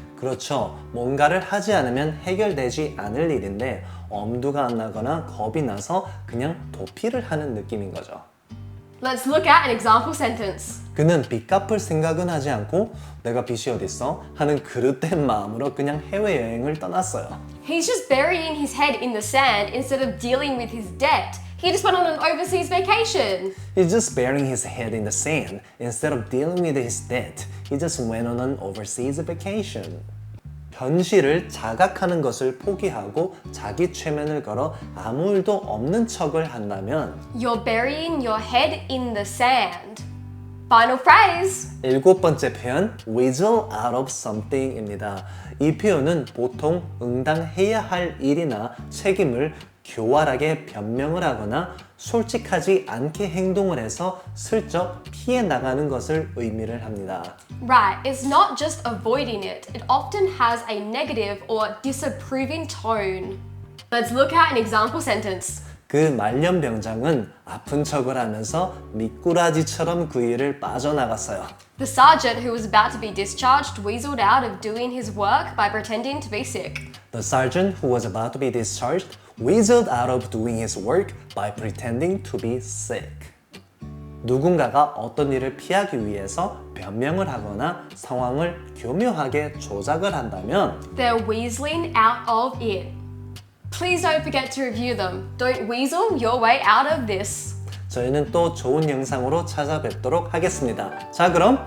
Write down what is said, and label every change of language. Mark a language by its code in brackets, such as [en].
[ko] 그렇죠. 뭔가를 하지 않으면 해결되지 않을 일인데 엄두가 안 나거나 겁이 나서 그냥 도피를 하는 느낌인 거죠. [en] Let's look at an example sentence. [ko] 그는 빚 갚을 생각은 하지 않고 내가 빚이 어딨어? 하는 그릇된 마음으로 그냥 해외여행을 떠났어요. [en] He's just burying his head in the sand instead of dealing with his debt. He just went on an overseas vacation. He's just burying his head in the sand instead of dealing with his debt. He just went on an overseas vacation. [ko] 현실을 자각하는 것을 포기하고 자기 최면을 걸어 아무 일도 없는 척을 한다면 [en] You're burying your head in the sand. Final phrase. [ko] 일곱 번째 표현 [en] wiggle out of something [ko] 입니다. 이 표현은 보통 응당해야 할 일이나 책임을 교활하게 변명을 하거나 솔직하지 않게 행동을 해서 슬쩍 피해 나가는 것을 의미를 합니다. [en] Right, it's not just avoiding it. It often has a negative or disapproving tone. Let's look at an example sentence. [ko] 그 말년병장은 아픈 척을 하면서 미꾸라지처럼 그 일을 빠져나갔어요. [en] The sergeant who was about to be discharged weaseled out of doing his work by pretending to be sick. The sergeant who was about to be discharged weaseled out of doing his work by pretending to be sick. [ko] 누군가가 어떤 일을 피하기 위해서 변명을 하거나 상황을 교묘하게 조작을 한다면 [en] They're weaseling out of it. Please don't forget to review them. Don't weasel your way out of this. [ko] 저희는 또 좋은 영상으로 찾아뵙도록 하겠습니다. 자, 그럼